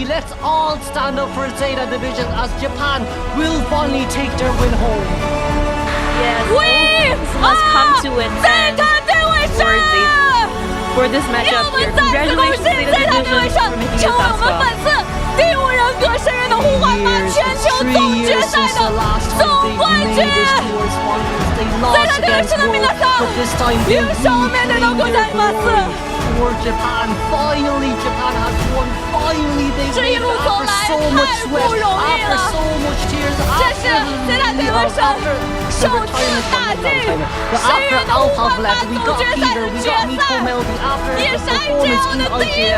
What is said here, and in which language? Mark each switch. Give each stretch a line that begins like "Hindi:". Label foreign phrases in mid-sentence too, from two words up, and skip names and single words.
English: Let's all stand up for ZETA Division as Japan will finally take their win home. Yes, must come to an end for this matchup here. Congratulations, ZETA Division, for making it thus far.
Chinese: 第5人格深渊的互换吧，全球总决赛的总冠军。ZETA Division 的
Japanese: 皆さん、優勝おめでとうございます。
English: For Japan, finally Japan has won. Finally they win after so much sweat, after so much tears, after Alpha left, we got Peter, we got Miko Melody after the performance in IJL.